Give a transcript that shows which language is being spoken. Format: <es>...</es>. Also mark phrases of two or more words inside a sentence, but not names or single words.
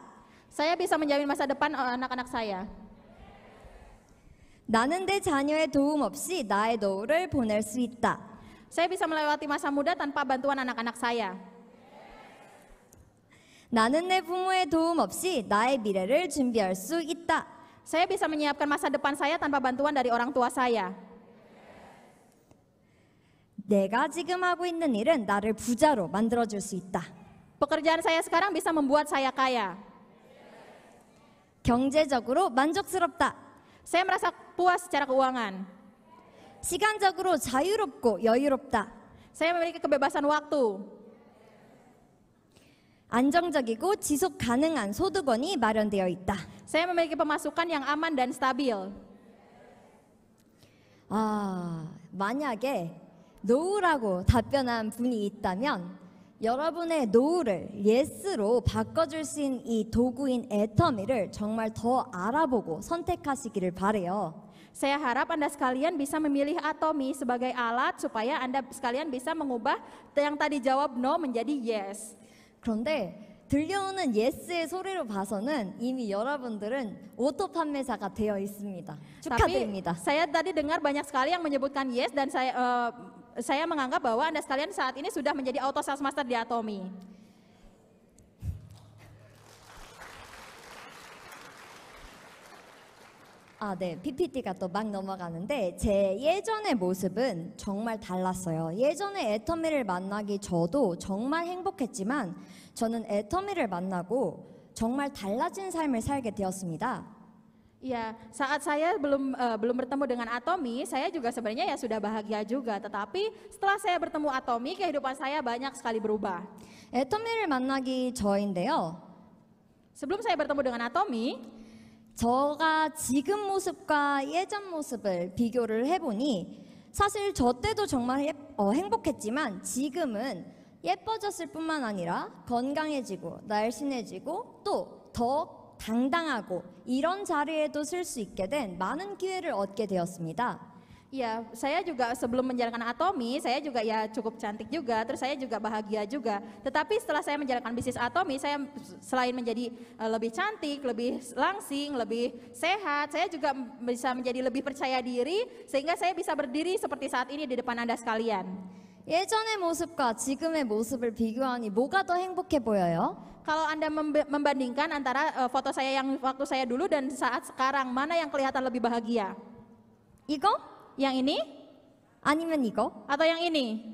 <id>Saya bisa menjamin masa depan anak-anak saya.</id> <ko>나는 내 자녀의 도움 없이 나의 노후를 보낼 수 있다.</ko> <id>Saya bisa melewati masa muda tanpa bantuan anak-anak saya.</id> <ko>나는 내 부모의 도움 없이 나의 미래를 준비할 수 있다.</ko> <id>Saya bisa menyiapkan masa depan saya tanpa bantuan dari orang tua saya.</id> <ko>내가 지금 하고 있는 일은 나를 부자로 만들어줄 수 있다.</ko> <id>Pekerjaan saya sekarang bisa membuat saya kaya.</id> <ko>경제적으로 만족스럽다.</ko> <id>Saya merasa puas secara keuangan.</id> <ko>시간적으로 자유롭고 여유롭다.</ko> <id>Saya memiliki kebebasan waktu.</id> <ko>안정적이고 지속 가능한 소득원이 마련되어 있다.</ko> <id>Saya memiliki pemasukan yang aman dan stabil.</id> <ko>만약에 노후라고 답변한 분이 있다면 여러분의 노후를 yes로 바꿔줄 수 있는 이 도구인 애터미를 정말 더 알아보고 선택하시기를 바래요.</ko> <id>Saya harap Anda sekalian bisa memilih Atomi sebagai alat supaya Anda sekalian bisa mengubah yang tadi jawab no menjadi yes.</id> <ko>그런데 들려오는 yes의 소리로 봐서는 이미 여러분들은 오토 판매사가 되어 있습니다. 축하드립니다.</ko> <id>Tapi saya tadi dengar banyak sekali yang menyebutkan yes dan saya menganggap bahwa Anda sekalian saat ini sudah menjadi</id> <en>auto sales master</en> <id>di Atomi.</id> <ko>네, PPT가 또 막 넘어가는데 제 예전의 모습은 정말 달랐어요. 예전에 애터미를 만나기 저도 정말 행복했지만 저는 애터미를 만나고 정말 달라진 삶을 살게 되었습니다.</ko> <id>Ya, saat saya belum bertemu dengan Atomi, saya juga sebenarnya ya sudah bahagia juga. Tetapi setelah saya bertemu Atomi, kehidupan saya banyak sekali berubah.</id> <ko>애터미를 만나기 전인데요.</ko> <id>Sebelum saya bertemu dengan Atomi,</id> <ko>제가 지금 모습과 예전 모습을 비교를 해보니 사실 저 때도 정말 행복했지만 지금은 예뻐졌을 뿐만 아니라 건강해지고 날씬해지고 또 더 당당하고 이런 자리에도 쓸 수 있게 된 많은 기회를 얻게 되었습니다.</ko> <id>ya saya juga sebelum menjalankan Atomi, saya juga ya cukup cantik juga, terus saya juga bahagia juga. Tetapi setelah saya menjalankan bisnis Atomi, saya selain menjadi lebih cantik, lebih langsing, lebih sehat, saya juga bisa menjadi lebih percaya diri sehingga saya bisa berdiri seperti saat ini di depan Anda sekalian.</id> <ko>예전의 모습과 지금의 모습을 비교하니 뭐가 더 행복해 보여요?</ko> <id>Kalau Anda membandingkan antara foto saya yang waktu saya dulu dan saat sekarang, mana yang kelihatan lebih bahagia?</id> <ko>이거?</ko> <id>Yang ini?</id> <ko>아니면 이거?</ko> <id>Atau yang ini?</id>